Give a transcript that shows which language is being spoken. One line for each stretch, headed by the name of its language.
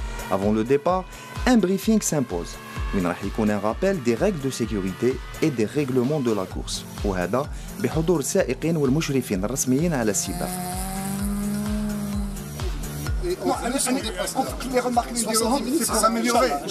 French: Avant le départ, un briefing s'impose.
Arabic: وين راح يكون
French: un rappel des règles de sécurité et des règlements de la course.
Arabic: وهذا بحضور السائقين والمشرفين الرسميين على السباق.
French: Les remarques vidéo, c'est pour améliorer.